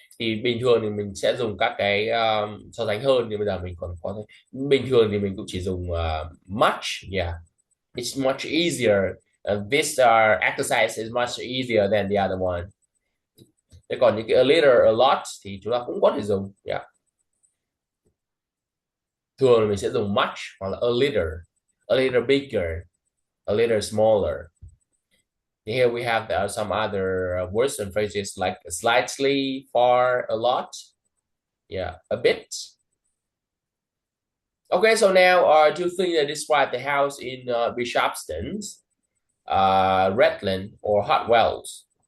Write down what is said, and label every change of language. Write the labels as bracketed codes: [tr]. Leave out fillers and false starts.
[vi] Thì bình thường thì mình sẽ dùng các cái so sánh hơn, thì bây giờ mình còn có bình thường thì mình cũng chỉ dùng [en] much, it's much easier. This exercise is much easier than the other one. [vi] Thế còn những cái [en] a little, a lot [vi] thì chúng ta cũng có thể dùng, thường mình sẽ dùng much hoặc là [en] a little bigger, a little smaller. Here we have some other words and phrases like slightly, far, a lot, a bit. Okay, so now two things that describe the house in Bishopston, Redland, or Hot Wells.